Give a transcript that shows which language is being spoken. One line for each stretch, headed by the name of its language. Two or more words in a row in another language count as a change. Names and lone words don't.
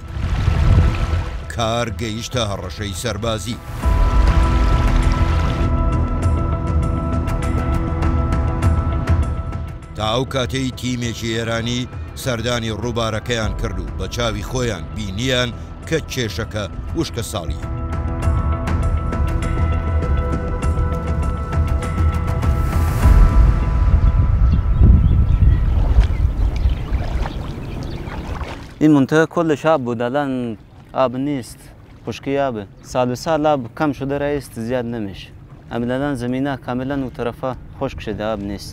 Central Kurdish: کار گەیشتە هەڕەشەی سەربازی. تا ئەو کاتەی تیمێکی ئێرانی سەردانی ڕووبارەکەیان کرد و بە چاوی خۆیان بینیان کە کێشەکە وشکە ساڵی.
Persian: این منطقه کلش آب بود، الان آب نیست، خشکی آبه. سال به سال آب کم شده رئیس، زیاد نمیشه. اما الان زمینه کاملا اون طرفا خشک شده، آب نیست.